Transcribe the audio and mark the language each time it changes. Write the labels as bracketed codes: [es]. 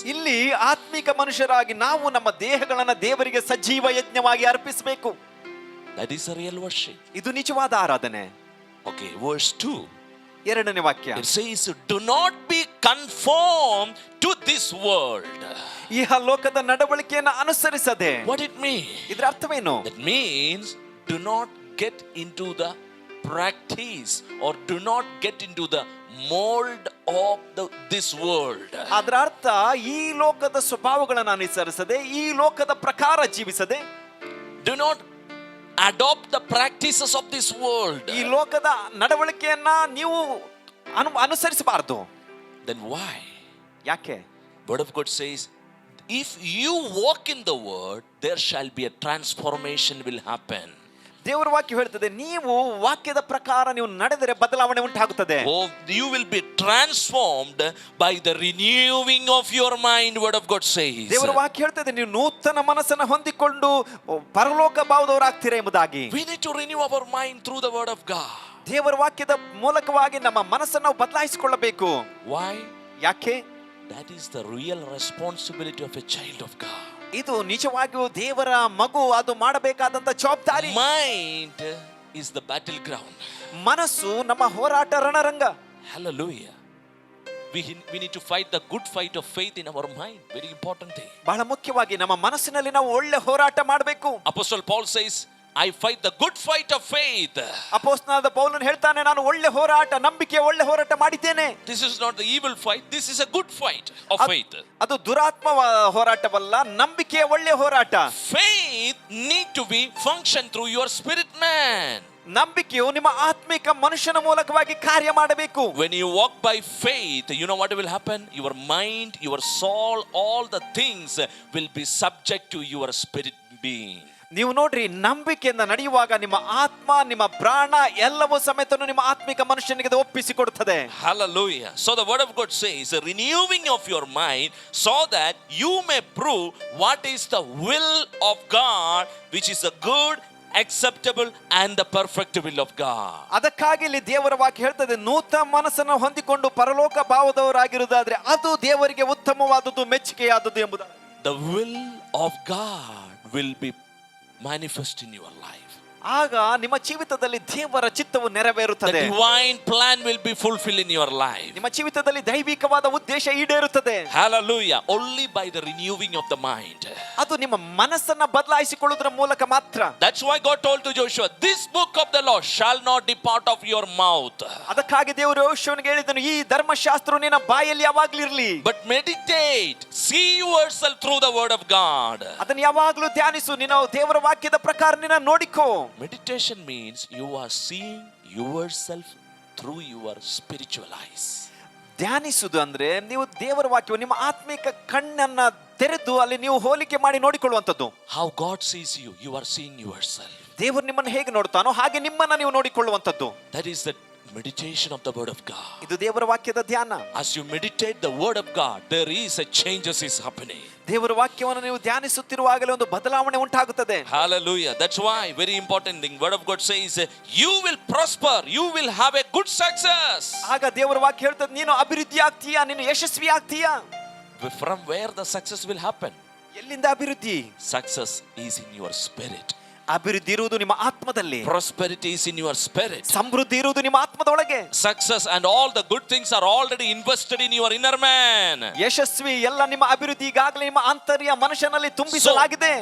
[kn] ಇಲ್ಲಿ ಆತ್ಮಿಕ ಮನುಷ್ಯರಾಗಿ ನಾವು ನಮ್ಮ ದೇಹಗಳನ್ನು ದೇವರಿಗೆ ಸಜೀವ ಯಜ್ಞವಾಗಿ ಅರ್ಪಿಸಬೇಕು. [en] That is a real worship. [kn] ಇದು ನಿಜವಾದ ಆರಾಧನೆ. [en] Okay, verse 2. [kn] ಎರಡನೇ ವಾಕ್ಯ. [en] It says, do not be conformed to this world. [kn] ಈ ಲೋಕದ ನಡವಳಿಕೆಯನ್ನು ಅನುಸರಿಸದೆ. [en] What it means? [kn] ಇದರ ಅರ್ಥವೇನು? [en] That means do not get into the practice or do not get into the mold of this world. [kn] ಅದರ ಅರ್ಥ ಈ ಲೋಕದ ಸ್ವಭಾವಗಳನ್ನು ಅನುಸರಿಸದೆ, ಈ ಲೋಕದ ಪ್ರಕಾರ ಜೀವಿಸದೆ. [en] Do not adopt the practices of this world. [kn] ಈ ಲೋಕದ ನಡವಳಿಕೆಯನ್ನ ನೀವು ಅನುಸರಿಸಬಾರದು. [en] Then why? [kn] ಯಾಕೆ? [en] Word of God says, if you walk in the word, there shall be a transformation will happen. [kn] ದೇವರ ವಾಕ್ಯ ಹೇಳ್ತದೆ, ನೀವು ವಾಕ್ಯದ ಪ್ರಕಾರ ನೀವು ನಡೆದರೆ ಬದಲಾವಣೆ ಉಂಟಾಗುತ್ತದೆ. [en] Oh, you will be transformed by the renewing of your mind. Word of God says. [kn] ದೇವರ ವಾಕ್ಯ ಹೇಳ್ತದೆ, ನೀವು ನೂತನ ಮನಸ್ಸನ್ನು ಹೊಂದಿಕೊಂಡು ಪರಲೋಕ ಭಾವದವರಾಗ್ತೀರಾ ಎಂಬುದಾಗಿ. [en] We need to renew our mind through the word of God. [kn] ದೇವರ ವಾಕ್ಯದ ಮೂಲಕವಾಗಿ ನಮ್ಮ ಮನಸ್ಸನ್ನು ನಾವು ಬದಲಾಯಿಸಿಕೊಳ್ಳಬೇಕು. [en] Why? [kn] ಯಾಕೆ? [en] That is the real responsibility of a child of God. [kn] ಇದು ನಿಜವಾಗಿಯೂ ದೇವರ ಮಗು ಅದು ಮಾಡಬೇಕಾದಂತ ಜವಾಬ್ದಾರಿ. [en] Mind is the battleground. [kn] ಮನಸ್ಸು ನಮ್ಮ ಹೋರಾಟ ರಣರಂಗ. [en] Hallelujah. We need to fight the good fight of faith in our mind. Very important thing. [kn] ಬಹಳ ಮುಖ್ಯವಾಗಿ ನಮ್ಮ ಮನಸ್ಸಿನಲ್ಲಿ ನಾವು ಒಳ್ಳೆ ಹೋರಾಟ ಮಾಡಬೇಕು. [en] Apostle Paul says, I fight the good fight of faith. [kn] ಅಪೊಸ್ತಲನಾದ ಪೌಲನು ಹೇಳ್ತಾನೆ, ನಾನು ಒಳ್ಳೆ ಹೋರಾಟ, ನಂಬಿಕೆಯ ಒಳ್ಳೆ ಹೋರಾಟ ಮಾಡಿದ್ದೇನೆ. [en] This is not the evil fight, this is a good fight of faith. [kn] ಅದು ದುರಾತ್ಮ ಹೋರಾಟವಲ್ಲ, ನಂಬಿಕೆಯ ಒಳ್ಳೆ ಹೋರಾಟ. [en] Faith need to be function through your spirit man. [kn] ನಂಬಿಕೆಯು ನಿಮ್ಮ ಆತ್ಮಿಕ ಮನುಷ್ಯನ ಮೂಲಕವಾಗಿ ಕಾರ್ಯ ಮಾಡಬೇಕು. [en] When you walk by faith, you know what will happen? Your mind, your soul, all the things will be subject to your spirit being. [kn] ನೀವು ನೋಡ್ರಿ, ನಂಬಿಕೆಯಿಂದ ನಡೆಯುವಾಗ ನಿಮ್ಮ ಆತ್ಮ, ನಿಮ್ಮ ಪ್ರಾಣ ಎಲ್ಲವೂ ಸಮೇತನು ನಿಮ್ಮ ಆತ್ಮಿಕ ಮನುಷ್ಯನಿಗೆ ಒಪ್ಪಿಸಿಕೊಡುತ್ತದೆ. [en] Hallelujah. So the word of God says, a renewing of your mind so that you may prove what is the will of God, which is the good, acceptable and the perfect will of God. [kn] ಅದಕ್ಕಾಗಿ ಇಲ್ಲಿ ದೇವರ ವಾಕ್ಯ ಹೇಳ್ತದೆ, ನೂತನ ಮನಸ್ಸನ್ನು ಹೊಂದಿಕೊಂಡು ಪರಲೋಕ ಭಾವದವರಾಗಿರುವುದಾದ್ರೆ ಅದು ದೇವರಿಗೆ ಉತ್ತಮವಾದದ್ದು, ಮೆಚ್ಚುಗೆಯಾದದ್ದು ಎಂಬುದಾಗಿ. [en] The will of God will be manifest in your life. [kn] ಆಗ ನಿಮ್ಮ ಜೀವಿತದಲ್ಲಿ ದೇವರ ಚಿತ್ತವು ನೆರವೇರುತ್ತದೆ. [en] The divine plan will be fulfilled in your life. [kn] ನಿಮ್ಮ ಜೀವಿತದಲ್ಲಿ ದೈವಿಕವಾದ ಉದ್ದೇಶ ಈಡೇರುತ್ತದೆ. [en] Hallelujah. Only by the renewing of the mind. [kn] ಅದು ನಿಮ್ಮ ಮನಸ್ಸನ್ನ ಬದಲಾಯಿಸಿಕೊಳ್ಳುವುದರ ಮೂಲಕ ಮಾತ್ರ. [en] That's why God told to Joshua, this book of the law shall not depart of your mouth. [kn] ಅದಕ್ಕಾಗಿ ದೇವರು ಯೆಹೋಶುವನಿಗೆ ಹೇಳಿದನು, ಈ ಧರ್ಮಶಾಸ್ತ್ರವು ನಿನ್ನ ಬಾಯಲ್ಲಿ ಯಾವಾಗಲೂ ಇರಲಿ. [en] But meditate, see yourself through the word of God. [kn] ಅದನ್ನು ಯಾವಾಗಲೂ ಧ್ಯಾನಿಸು, ನೀನು ದೇವರ ವಾಕ್ಯದ ಪ್ರಕಾರ ನಿನ್ನ ನೋಡಿಕೋ. [en] Meditation means you are seeing yourself through your spiritual eyes. [kn] ಧ್ಯಾನಿಸುವುದು ಅಂದ್ರೆ ನೀವು ದೇವರ ವಾಕ್ಯವು ನಿಮ್ಮ ಆತ್ಮಿಕ ಕಣ್ಣನ್ನ ತೆರೆದು ಅಲ್ಲಿ ನೀವು ಹೋಲಿಕೆ ಮಾಡಿ ನೋಡಿಕೊಳ್ಳುವಂಥದ್ದು. [en] How God sees you, you are seeing yourself. [kn] ದೇವರು ನಿಮ್ಮನ್ನು ಹೇಗೆ ನೋಡ್ತಾನೋ ಹಾಗೆ ನಿಮ್ಮನ್ನ ನೀವು ನೋಡಿಕೊಳ್ಳುವಂಥದ್ದು. [en] That is the meditation of the word of God. [kn] ಇದು ದೇವರ ವಾಕ್ಯದ ಧ್ಯಾನ. [en] As you meditate the word of God, there is a changes is happening. [kn] ದೇವರ ವಾಕ್ಯವನ್ನು ನೀವು ಧ್ಯಾನಿಸುತ್ತಿರುವಾಗಲೇ ಒಂದು ಬದಲಾವಣೆ ಉಂಟಾಗುತ್ತದೆ. [en] Hallelujah. That's why very important thing, word of God says, you will prosper, you will have a good success. [kn] ಆಗ ದೇವರ ವಾಕ್ಯ ಹೇಳ್ತದೆ, ನೀನು ಅಭಿವೃದ್ಧಿ ಆಗ್ತೀಯಾ, ನೀನು ಯಶಸ್ವಿ ಆಗ್ತೀಯಾ. [en] From where the success will happen? [kn] ಎಲ್ಲಿಂದ ಅಭಿವೃದ್ಧಿ? [en] Success is in your spirit. [kn] ಅಭಿವೃದ್ಧಿ ಇರುವುದು ನಿಮ್ಮ ಆತ್ಮದಲ್ಲಿ. [en] Prosperity is in your spirit. [kn] ಸಮೃದ್ಧಿ ಇರುವುದು ನಿಮ್ಮ ಆತ್ಮದೊಳಗೆ. [en] Success and all the good things are already invested in your inner man. [kn] ಯಶಸ್ವಿ ಎಲ್ಲ ನಿಮ್ಮ ಅಭಿವೃದ್ಧಿ ಈಗಾಗಲೇ ನಿಮ್ಮ ಆಂತರ್ಯ ಮನುಷ್ಯನಲ್ಲಿ ತುಂಬಿಸಲಾಗಿದೆ.